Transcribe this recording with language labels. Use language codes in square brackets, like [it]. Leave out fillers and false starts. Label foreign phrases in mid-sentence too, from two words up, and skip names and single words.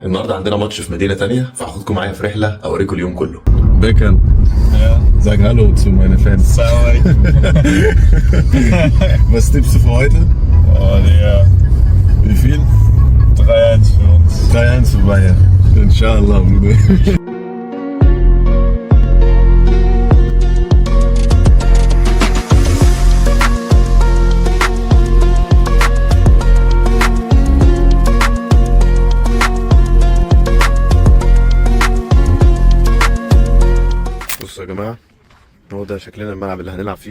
[ar] النهارده عندنا ماتش في مدينة تانية، فهاخدكم معايا في رحلة أوريكم اليوم كله. [de] Beckern, Ja, sag Hallo zu meinen Fans. Salam. Was tippst du für heute? Oh, Digga. Wie viel? 3-1 für uns. 3-1 für Bayern. Inshallah, Bruder. [ar] بصوا يا جماعة، هو ده شكلنا الملعب اللي هنلعب فيه.